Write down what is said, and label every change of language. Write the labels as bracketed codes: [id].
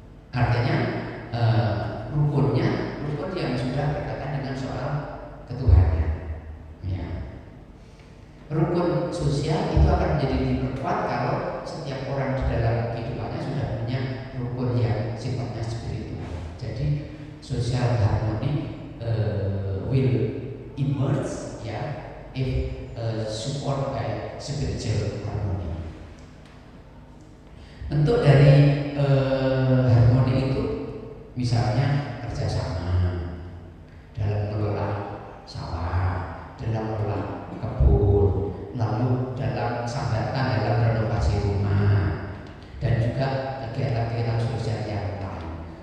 [id] Artinya rukun yang sudah berkaitan dengan soal ketuhanan. Ya. Rukun sosial itu akan menjadi diperkuat kalau setiap orang di dalam kehidupannya sudah punya rukun yang sifatnya spiritual. [en] Jadi social harmony will emerge, ya, if support by spiritual harmony. [id] Bentuk dari harmoni itu misalnya kerjasama dalam mengelola sawah, dalam mengelola kebun, lalu dalam sambatan dalam renovasi rumah, dan juga kegiatan-kegiatan sosial yang lain.